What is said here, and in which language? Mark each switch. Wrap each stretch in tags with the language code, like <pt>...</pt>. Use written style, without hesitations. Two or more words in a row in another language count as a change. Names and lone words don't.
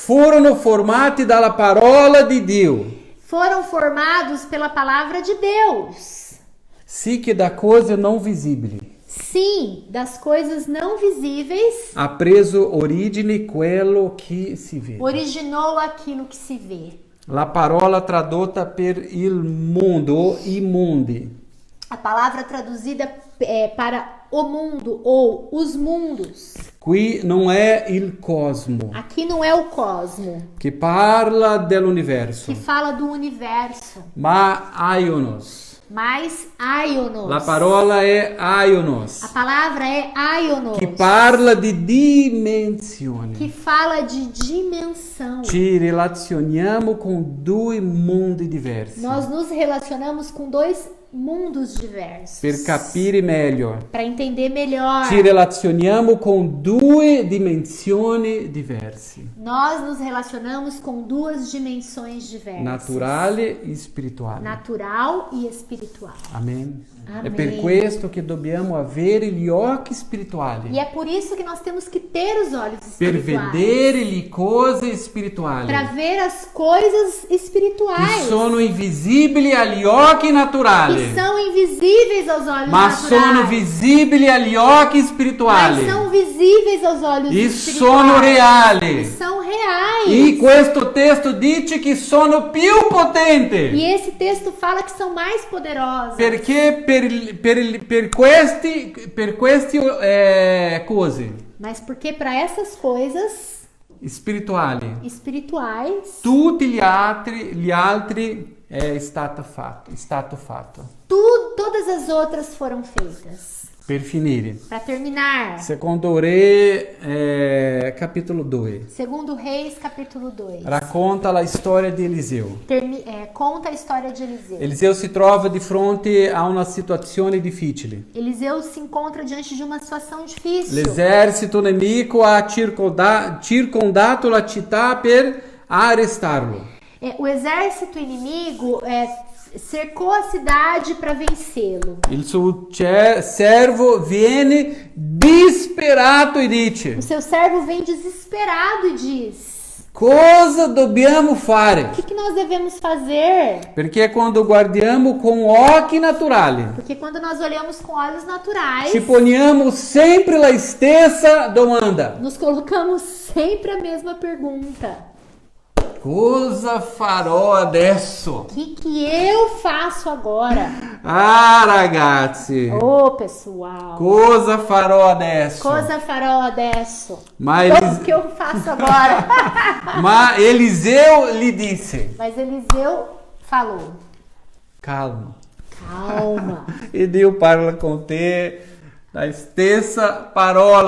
<it>furono formati dalla parola di Dio,</it> <pt>foram formados pela palavra de Deus.</pt> <it>sì che da cose non visibili</it> <pt>Sim, das coisas não visíveis</pt> <it>ha preso origine quello che si vede.</it> <pt>originou aquilo que se vê.</pt> <it>La parola tradotta per il mondo, i mondi,</it> <pt>A palavra traduzida para o mundo ou os mundos.</pt> <it>qui non è il cosmo</it> <pt>Aqui não é o cosmo,</pt> <it>che parla dell'universo,</it> <pt>que fala do universo,</pt> <it>ma aionos.</it> <pt>mas aionos.</pt> <it>La parola è aionos,</it> <pt>A palavra é aionos,</pt> <it>che parla di dimensioni.</it> <pt>que fala de dimensão.</pt> <it>Ci relazioniamo con due mondi diversi</it> <pt>Nós nos relacionamos com dois mundos diversos.</pt> <it>per capire meglio.</it> <pt>Para entender melhor.</pt> <it>Ci relazioniamo con due dimensioni diverse,</it> <pt>Nós nos relacionamos com duas dimensões diversas.</pt> <it>naturale e spirituale.</it> <pt>Natural e espiritual.</pt> <it>Amen. È</it> <pt>Amém.</pt> <it>per questo che dobbiamo avere gli occhi spirituali</it> <pt>E é por isso que nós temos que ter os olhos</pt> <it>per</it> <pt>espirituais.</pt> <it>vedere le cose spirituali</it> <pt>Para ver as coisas</pt> <it>che</it> <pt>espirituais.</pt> <it>sono invisibili agli occhi naturali,</it> <pt>Que são invisíveis aos olhos</pt> <it>ma</it> <pt>naturais.</pt> <it>sono visibili agli occhi spirituali</it> <pt>Mas são visíveis aos olhos</pt> <it>e</it> <pt>espirituais.</pt> <it>sono</it> <pt>E</pt> <it>reali.</it> <pt>são reais.</pt> <it>E questo testo dice che sono più potenti</it> <pt>E esse texto fala que são mais poderosas.</pt> <it>perché per questi cose</it> <pt>Mas porque para essas coisas</pt> <it>spirituali</it> <pt>espirituais,</pt> <it>tutti gli altri è stato fatto.</it> <pt>todas as outras foram feitas.</pt> <it>Per finire,</it> <pt>Para terminar,</pt> <it>secondo Re capitolo 2</it> <pt>segundo Reis, capítulo 2.</pt> <it>racconta la storia di Eliseo.</it> <pt>Conta a história de Eliseu.</pt> <it>Eliseo si trova di fronte a una situazione difficile.</it> <pt>Eliseu se encontra diante de uma situação difícil.</pt> <it>L'esercito nemico ha circondato la città per arrestarlo.</it> <pt>O exército inimigo cercou a cidade para vencê-lo.</pt> <it>Il suo servo viene disperato e dice:</it> <pt>O seu servo vem desesperado e diz:</pt> <it>cosa dobbiamo fare?</it> <pt>o que nós devemos fazer?</pt> <it>Perché quando guardiamo con occhi naturali,</it> <pt>Porque quando nós olhamos com olhos naturais,</pt> <it>ci poniamo sempre la stessa domanda:</it> <pt>nos colocamos sempre a mesma pergunta.</pt> <it>cosa farò adesso?</it> <pt>O que eu faço agora?</pt> <it>Ah, ragazzi,</it> <pt>Ô, pessoal.</pt> <it>cosa farò adesso? Cosa farò adesso? Ma,</it> <pt>O que eu faço agora?</pt> <it>ma Eliseo gli disse:</it> <pt>Mas Eliseu falou:</pt> <it>calma.</it> <pt>calma.</pt> <it>E Dio parla con te la stessa parola</it>